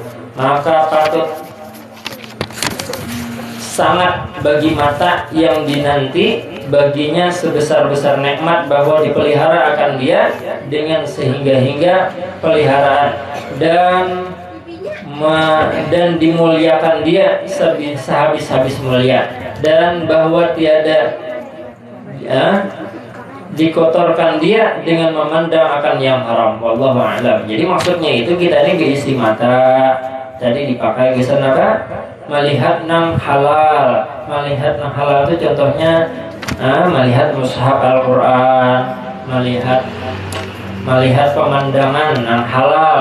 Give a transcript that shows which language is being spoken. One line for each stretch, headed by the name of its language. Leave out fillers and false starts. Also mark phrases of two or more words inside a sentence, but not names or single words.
Malay: Maka patut sangat bagi mata yang dinanti baginya sebesar-besar nikmat bahwa dipelihara akan dia dengan sehingga-hingga peliharaan dan dimuliakan dia sehabis-habis mulia, dan bahwa tiada dikotorkan dia dengan memandang akan yang haram.
Arabic: Wallahu a'lam.
Banjar: Jadi maksudnya itu kita ini diisi mata tadi dipakai ke sana apa? Melihat nang halal. Melihat nang halal itu contohnya melihat mushaf Al-Qur'an, melihat pemandangan nang halal.